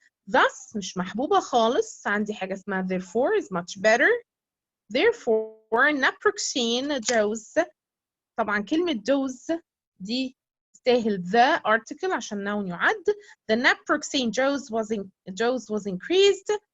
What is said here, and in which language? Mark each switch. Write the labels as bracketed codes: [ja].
[ar] Thus مش محبوبة خالص. عندي حاجة اسمها [en] therefore is much better. Therefore naproxen dose. [ar] طبعا كلمة dose دي تستاهل [en] the article [ar] عشان noun يعد. [en] The naproxen dose was increased.